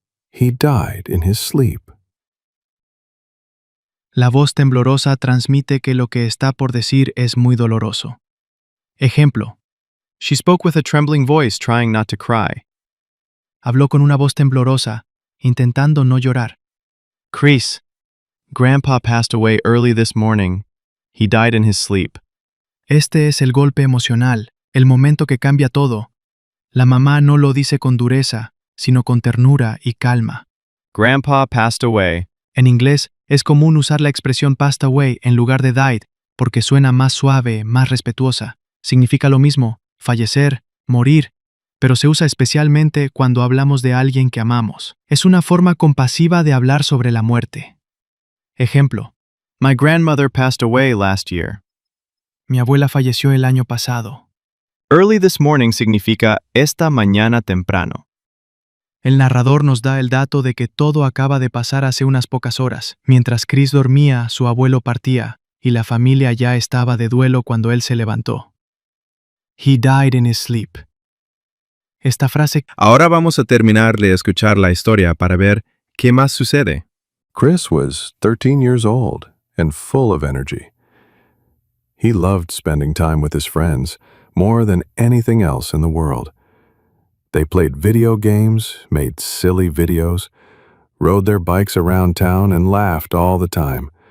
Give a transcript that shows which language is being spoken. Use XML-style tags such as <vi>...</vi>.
<en>He died in his sleep."</en> <es>La voz temblorosa transmite que lo que está por decir es muy doloroso. Ejemplo.</es> <en>She spoke with a trembling voice, trying not to cry.</en> <es>Habló con una voz temblorosa, intentando no llorar.</es> <en>Chris, Grandpa passed away early this morning. He died in his sleep.</en> <es>Este es el golpe emocional, el momento que cambia todo. La mamá no lo dice con dureza, sino con ternura y calma.</es> <en>Grandpa passed away.</en> <es>En inglés, es común usar la expresión passed away en lugar de died, porque suena más suave, más respetuosa. Significa lo mismo, fallecer, morir, pero se usa especialmente cuando hablamos de alguien que amamos. Es una forma compasiva de hablar sobre la muerte. Ejemplo.</es> <en>My grandmother passed away last year.</en> <es>Mi abuela falleció el año pasado.</es> <en>Early this morning</en> <es>significa esta mañana temprano. El narrador nos da el dato de que todo acaba de pasar hace unas pocas horas. Mientras Chris dormía, su abuelo partía, y la familia ya estaba de duelo cuando él se levantó.</es> <en>He died in his sleep.</en> <es>Esta frase... Ahora vamos a terminar de escuchar la historia para ver qué más sucede.</es> <en>Chris was 13 years old and full of energy. He loved spending time with his friends more than anything else in the world. They played video games, made silly videos, rode their bikes around town, and laughed all the time.</en>